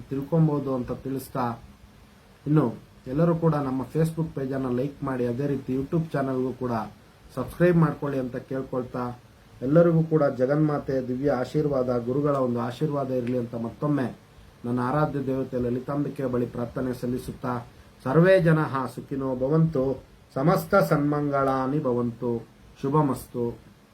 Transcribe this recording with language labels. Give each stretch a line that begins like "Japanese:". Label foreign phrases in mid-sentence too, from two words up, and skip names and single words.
Kannada: ತಿಳ್ಕೊಬಹುದು ಅಂತ ತಿಳಿಸ್ತಾ, ಇನ್ನು ಎಲ್ಲರೂ ಕೂಡ ನಮ್ಮ ಫೇಸ್ಬುಕ್ ಪೇಜನ್ನು ಲೈಕ್ ಮಾಡಿ, ಅದೇ ರೀತಿ ಯೂಟ್ಯೂಬ್ ಚಾನಲ್ಗೂ ಕೂಡ ಸಬ್ಸ್ಕ್ರೈಬ್ ಮಾಡ್ಕೊಳ್ಳಿ ಅಂತ ಕೇಳ್ಕೊಳ್ತಾ, ಎಲ್ಲರಿಗೂ ಕೂಡ ಜಗನ್ಮಾತೆ ದಿವ್ಯ ಆಶೀರ್ವಾದ, ಗುರುಗಳ ಒಂದು ಆಶೀರ್ವಾದ ಇರಲಿ ಅಂತ ಮತ್ತೊಮ್ಮೆ ನನ್ನ ಆರಾಧ್ಯ ದೇವತೆ ಲಲಿತಾಂಬಿಕೆಯ ಬಳಿ ಪ್ರಾರ್ಥನೆ ಸಲ್ಲಿಸುತ್ತಾ,
Sanskrit: ಸರ್ವೇ ಜನಃ ಸುಖಿನೋ ಭವಂತು, ಸಮಸ್ತ ಸನ್ಮಂಗಳಾನಿ ಭವಂತು, ಶುಭಮಸ್ತು.